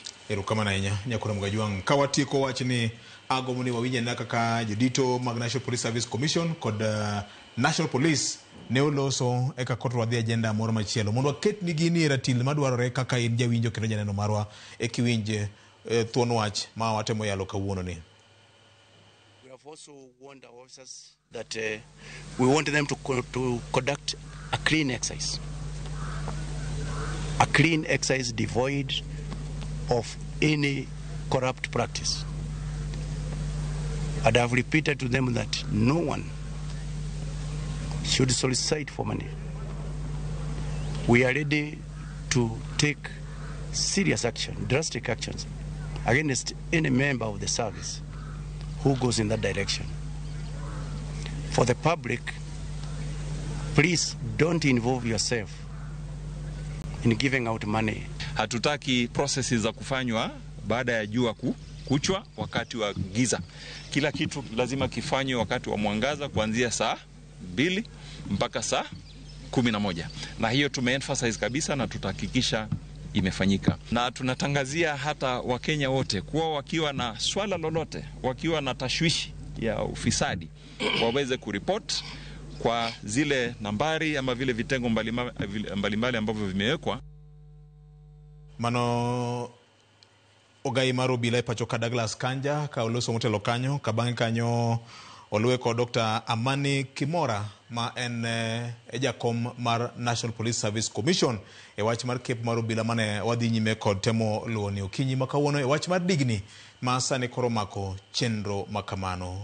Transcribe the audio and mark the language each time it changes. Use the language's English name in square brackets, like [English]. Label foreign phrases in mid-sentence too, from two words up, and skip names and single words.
[Luo (Kenya and Tanzania)] Erokamano ahinya Nyakoro Mugajwang'. Ka watieko wach ni agomo ni wawinje na kaka jodito mag National Police Service Commission kod National Police ne oloso eka kotwa dhi agenda moro machielo mondo waket ni gini e ratil madwarore kaka in jawinjo kendo janeno marwa e kiwinje thuon wach ma watemo yalo kawuono ni. [English] We have also warned our officers that we want them to conduct a clean exercise. A clean exercise devoid of any corrupt practice. And I have repeated to them that no one should solicit for money. We are ready to take serious action, drastic actions against any member of the service who goes in that direction. For the public, please don't involve yourself in giving out money. [Swahili] Hatutaki processes za kufanywa baada ya jua kuchwa wakati wa giza. Kila kitu lazima kifanywe wakati wa mwangaza kuanzia saa 2 mpaka saa 11. Na hiyo tumeemphasize kabisa na tutahakikisha imefanyika. Na tunatangazia hata Wakenya wote kuwa wakiwa na swala lolote, wakiwa na tashwishi ya ufisadi, waweze kuripoti kwa zile nambari ama vile vitengo mbalimbali ambavyo vimewekwa. [Luo (Kenya and Tanzania)] Mano ogai maro bila pachoka Douglas Kanja ka oloso motelo kanyo kabange kanyo oluwe ko Dr. Amani Kimora ma en jakom mar National Police Service Commission e wach mar kep maro bila mane wadhi nyime kod temo luoni okinyi makawuono e wach mar digni ma sane koro mako chenro makamano.